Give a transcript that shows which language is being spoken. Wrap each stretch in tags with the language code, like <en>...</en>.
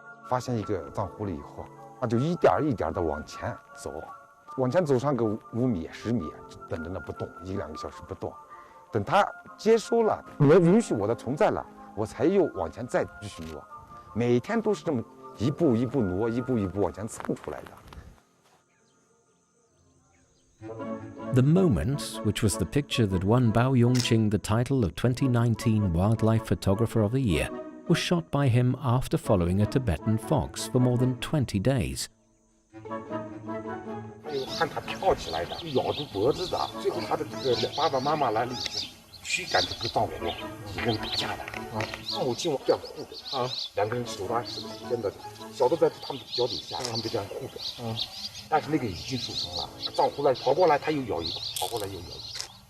<zh>发现一个藏狐狸以后，那就一点一点的往前走，往前走上个5米、10米，等着那不动，1、2个小时不动。等它接收了，允许我的存在了，我才又往前再继续挪。每天都是这么一步一步挪，一步一步往前蹭出来的。</zh> <en>The Moment, which was the picture that won Bao Yongqing the title of 2019 Wildlife Photographer of the Year, was shot by him after following a Tibetan fox for more than 20 days.</en> <zh>看它跳起来的，咬住脖子的，最后它的这个爸爸妈妈来了以后，驱赶这个藏狐，一个人打架的啊，母亲往这样护着啊，2个人手拉手，真的，小的在他们的脚底下，他们就这样护着啊。但是那个已经受伤了，藏狐来跑过来，他又咬一口，跑过来又咬一口。</zh>